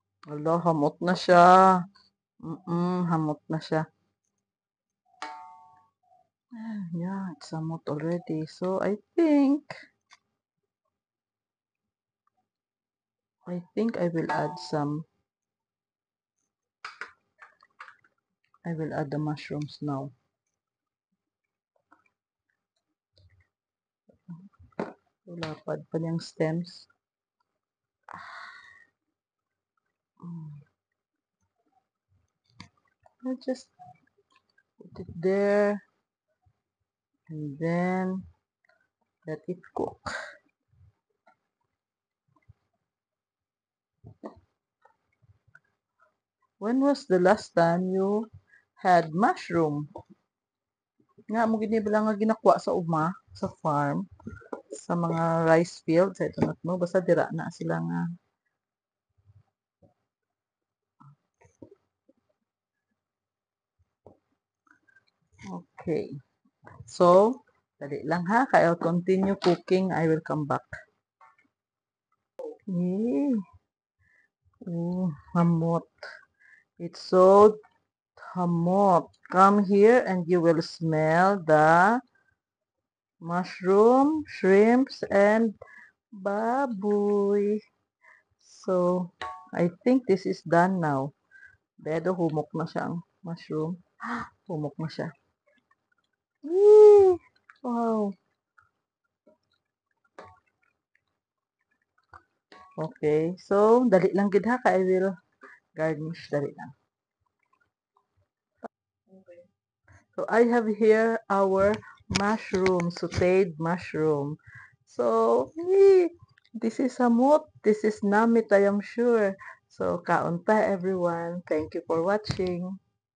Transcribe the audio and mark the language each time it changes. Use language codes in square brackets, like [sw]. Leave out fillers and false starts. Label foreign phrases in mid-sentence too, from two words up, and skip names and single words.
[hil] Hala, hamot na siya. Hamot na siya. [en] Yeah, it's hamot already. So, I think I will add the mushrooms now. [hil] Lapad pa niyang stems. [en] I'll just put it there and then let it cook. When was the last time you had mushroom? [hil] Nga mo gini bala nga ginakwa sa uma, sa farm, sa mga rice fields, ito na mo, basta dira na sila nga. [en] Okay. [hil] So, dali lang ha, [en] I'll continue cooking, I will come back. Yay! Oh, hamot. It's so hamot. Come here and you will smell the mushroom, shrimps, and baboy. So, I think this is done now. [hil] Bedo, humok na siya ang mushroom. Humok na siya. Yee! [en] Wow. Okay. [hil] So, dali lang gid ha. [en] I will garnish. [hil] Dali lang. [en] So, I have here our mushroom, sauteed mushroom. So, this is hamot. This is namit, I am sure. So, kaunta everyone. Thank you for watching.